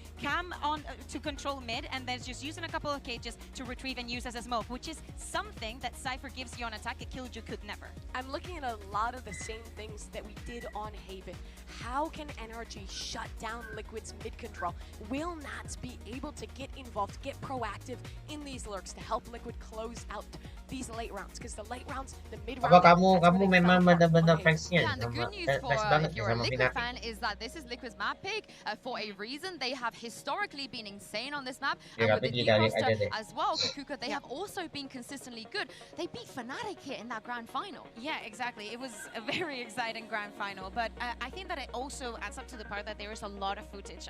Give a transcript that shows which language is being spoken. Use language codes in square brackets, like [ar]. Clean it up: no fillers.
[en] Cam on to control mid, and then just using a couple of cages to retrieve and use as a smoke, which is something that Cypher gives you on attack that Killjoy could never. I'm looking at a lot of the same things that we did on Haven. How can NRG shut down Liquid's mid control? Will Nats be able to get involved, get proactive in these lurks to help Liquid close out these late rounds? Because the late rounds, the mid round. [id] Apa kamu memang benar-benar fansnya [en] Yeah, and the good news for if you're a Liquid fan is that this is Liquid's map pick for a reason. They have historically been insane on this map, and with the new roster as well, Kakuka, they have also been consistently good. They beat Fnatic here in that grand final. Yeah, exactly. It was a very exciting grand final, but I think that it also adds up to the part that there is a lot of footage.